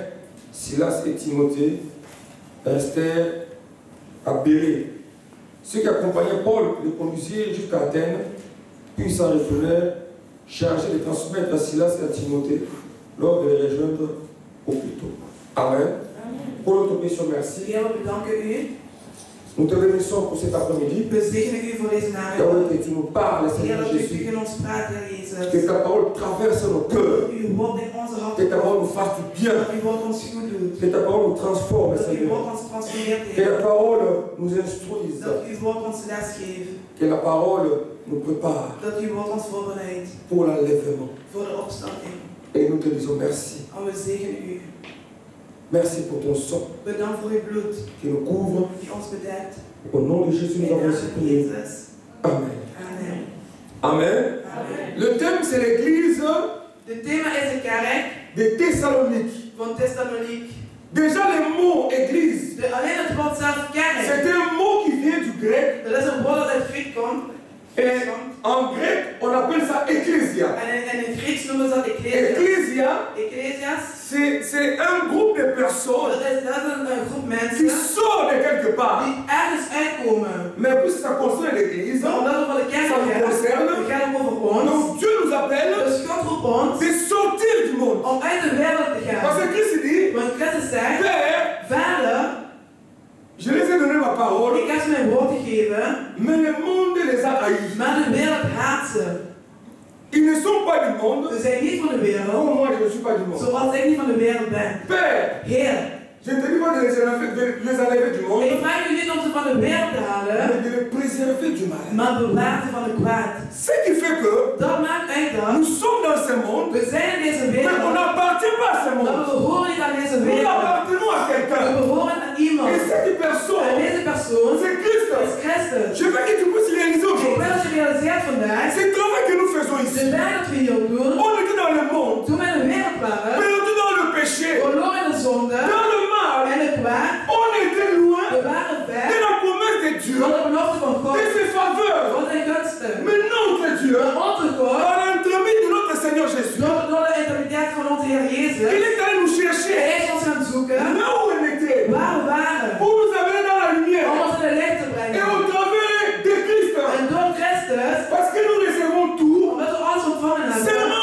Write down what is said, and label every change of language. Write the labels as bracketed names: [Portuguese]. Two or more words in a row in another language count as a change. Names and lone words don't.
[French] Silas et Timothée restèrent à Bérée. Ceux qui accompagnaient Paul le conduisirent jusqu'à Athènes, puis ils s'en retournèrent, chargés de transmettre à Silas et à Timothée lors de les rejoindre au plus tôt. Amen. Pour notre mission, merci. [Dutch] Heer, we bedanken u. [French] Nous te remercions pour cet après-midi. [Dutch] We zegenen u voor deze namiddag. [French] Que tu nous parles, [Dutch] Heer, [French] Seigneur [Dutch] dat u [French] Jésus. [Dutch] in ons praat, Heer Jezus. [French] Que ta parole traverse nos cœurs. [Dutch] Uw woord in onze [French] Que [Dutch] harten [French] ta parole nous fasse du bien. [Dutch] dat uw woord ons goed doet. [French] Que ta parole nous transforme, [Dutch] Dat uw [French] Seigneur. [Dutch] woord ons transformeert, [French] Que [Dutch] Heer. [French] la parole nous instruise. [Dutch] Dat uw woord ons les geeft. [French] Que la parole nous prépare [Dutch] Dat uw woord ons voorbereidt [French] pour l'enlèvement. [Dutch] voor de opstanding. [French] Et nous te disons merci. [Dutch] En we zegenen u. [French] Merci pour ton sang [Dutch] Bedankt voor uw bloed [French] qui nous couvre. [Dutch] die ons bedekt. [French] Au nom de Jésus, nous [Dutch] In de [French] avons [Dutch] naam [French] ainsi [Dutch] van [French] prié. [Dutch] Jezus. Amen. Amen. Amen. Amen. [French] Le thème, c'est l'église [Dutch] De thema is de kerk [French] de Thessalonique. [Dutch] van Thessaloniek. [French] Déjà, le mot église, [Dutch] Alleen het woord zelf kerk. [French] c'est un mot qui vient du grec. [Dutch] Dat is een woord dat uit Griek komt. [French] Et en grec, on appelle ça ecclésia. [Dutch] En in Grieks noemen ze dat ecclesia. [French] Ecclésia, [Dutch] Ecclesias. [French] c'est un groupe de personnes [Dutch] Dat is een groep [French] qui [Dutch] mensen [French] sortent de quelque part. [Dutch] die ergens uitkomen. [French] Mais puisque ça concerne l'église, [Dutch] Maar omdat het van de kerk [French] ça nous [Dutch] gaat, [French] concerne. [Dutch] het gaat ook over ons. [French] Donc Dieu nous appelle [Dutch] Dus God roept ons [French] de sortir du monde. [Dutch] om uit de wereld te gaan. [French] Parce que Christ dit, [Dutch] Want Christus zegt, [French] Père, [Dutch] Vader, [French] je les ai donné ma parole, [Dutch] ik heb ze mijn woord gegeven, [French] mais le monde les a haïs. [Dutch] maar de wereld haat ze. [French] Ils ne sont pas du monde, [Dutch] Ze zijn niet van de wereld, [French] comme moi je ne suis pas du monde. [Dutch] zoals ik niet van de wereld ben. [French] Père, [Dutch] Heer, [French] je ne te dis pas de les enlever du monde, [Dutch] ik vraag u niet om ze van de wereld te halen, [French] mais de les préserver du mal. [Dutch] maar bewaar ze van het kwaad. [French] Ce qui fait que [Dutch] Dat maakt uit [French] nous [Dutch] dat [French] sommes dans ce monde, [Dutch] we zijn in deze [French] mais on [Dutch] wereld, [French] n'appartient pas à ce [Dutch] maar [French] monde. [Dutch] we behoren niet aan deze [French] Nous [Dutch] wereld. [French] appartenons à [Dutch] We [French] quelqu'un. [Dutch] behoren aan iemand. [French] Et cette [Dutch] En [French] personne, [Dutch] deze persoon [French] c'est Christ. [Dutch] is Christus. [French] Je veux que tu puisses réaliser [Dutch] Ik [French] aujourd'hui. [Dutch] wil dat je realiseert vandaag, [French] C'est le travail que nous faisons [Dutch] de [French] ici. [Dutch] werk dat we hier doen, [French] On était dans le monde, [Dutch] toen we in de wereld waren, [French] perdu dans le péché, [Dutch] verloren in de zonde [French] dans le mal. [Dutch] en het kwaad, [French] On était loin [Dutch] we waren [French] de [Dutch] ver [French] la promesse de Dieu, [Dutch] van de belofte van God, [French] de ses faveurs. [Dutch] van zijn gunsten. [French] Mais notre Dieu, [Dutch] Maar onze God, [French] par l'entremise de notre Seigneur Jésus, [Dutch] door de intimiteit van onze Heer [French] il [Dutch] Jezus, [French] est allé nous [Dutch] Hij [French] chercher [Dutch] is ons gaan zoeken [French] là où on était, [Dutch] waar we waren, [French] pour nous amener dans la lumière. [Dutch] om ons in de licht te [French] Et [Dutch] brengen. [French] au travers de Christ, [Dutch] En door Christus, [French] parce que nous recevons tout, [Dutch] omdat we alles ontvangen [French] c'est